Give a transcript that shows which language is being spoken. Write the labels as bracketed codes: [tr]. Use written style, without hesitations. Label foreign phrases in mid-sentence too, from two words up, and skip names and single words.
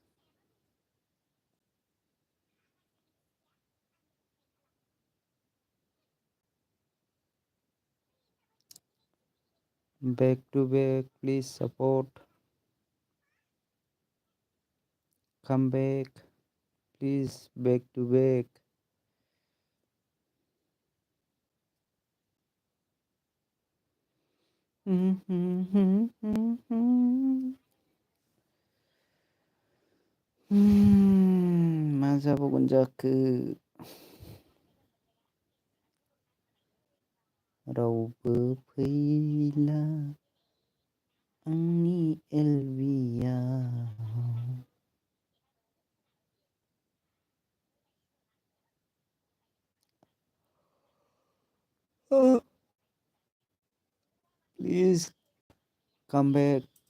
[en] back to back please support. come back please, back to back. [brx] मा जाबावगोन जाखो? रावबो फैला आंनि एलबियाव। [en] please come back.